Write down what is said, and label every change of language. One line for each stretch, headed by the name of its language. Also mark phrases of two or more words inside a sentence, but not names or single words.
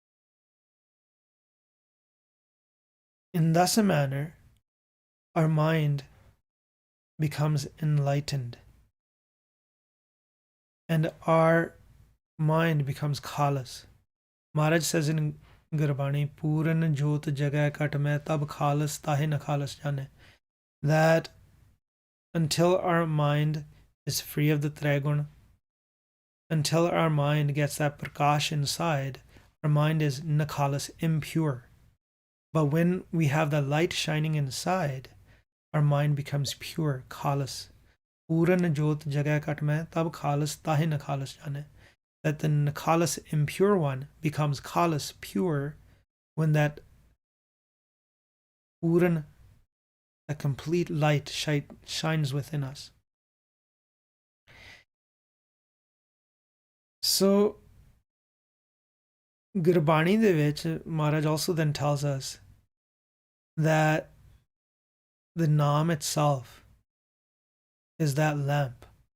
English: In thus a manner, our mind becomes enlightened, and our mind becomes khalas. Maharaj says in Gurbani,
Punjabi: ਪੂਰਨ ਜੋਤਿ ਜਗੈ ਘਟ ਮਹਿ ਤਬ ਖਾਲਸ ਤਾਹਿ ਨ ਖਾਲਸ ਜਾਨੈ.
English: That until our mind is free of the Trigun, until our mind gets that prakash inside, our mind is nakhalas, impure. But when we have the light shining inside, our mind becomes pure, khalas.
Punjabi: ਪੂਰਨ ਜੋਤਿ ਜਗੈ ਘਟ ਮਹਿ ਤਬ ਖਾਲਸ ਤਾਹਿ ਨ ਖਾਲਸ ਜਾਨੈ.
English: That the nakhalas, impure one, becomes khalas, pure, when that Puran, a complete light, shines within us. So,
Punjabi: ਗੁਰਬਾਣੀ ਦੇ ਵਿਚ,
English: Maharaj also then tells us that the Naam itself is that lamp.